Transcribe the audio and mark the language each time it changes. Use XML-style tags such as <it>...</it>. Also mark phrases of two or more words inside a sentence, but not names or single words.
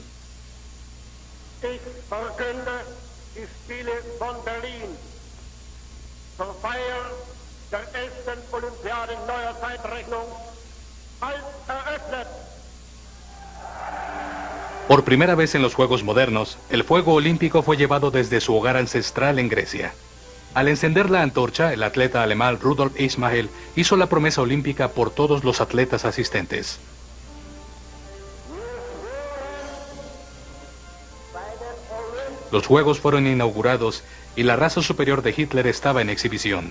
<de>Ich verkünde die Spiele von Berlin zur Feier der 11. Olympiade in neuer Zeitrechnung als eröffnet.</de> <es>Por primera vez en los Juegos modernos, el fuego olímpico fue llevado desde su hogar ancestral en Grecia. Al encender la antorcha, el atleta alemán Rudolf Ismail hizo la promesa olímpica por todos los atletas asistentes. Los Juegos fueron inaugurados y la raza superior de Hitler estaba en exhibición.</es>